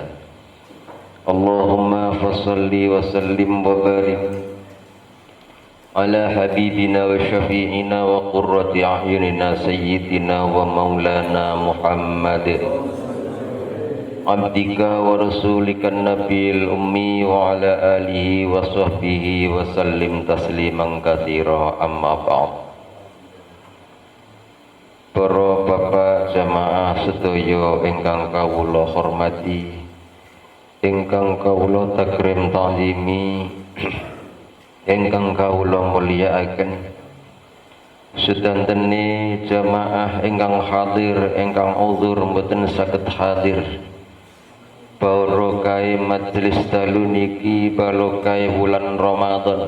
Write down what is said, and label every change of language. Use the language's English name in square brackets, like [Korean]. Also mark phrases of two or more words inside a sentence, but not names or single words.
[Arabic] اللهم فصل وسلم وبارك على حبيبنا وشفيعنا وقرة أعيننا سيدنا ومولانا محمد عبدك ورسولك النبي الأمي وعلى آله وصحبه وسلم تسليما كثيرا أما بعد. [Javanese] Para bapak jamaah sedaya ingkang kawula hormati, ingkang kawula takrim ta'zimi, ingkang kawula mulyakaken, sedantene jamaah ingkang hadir ingkang uzur mboten saged hadir barokah majelis dalu niki barokah bulan Ramadan.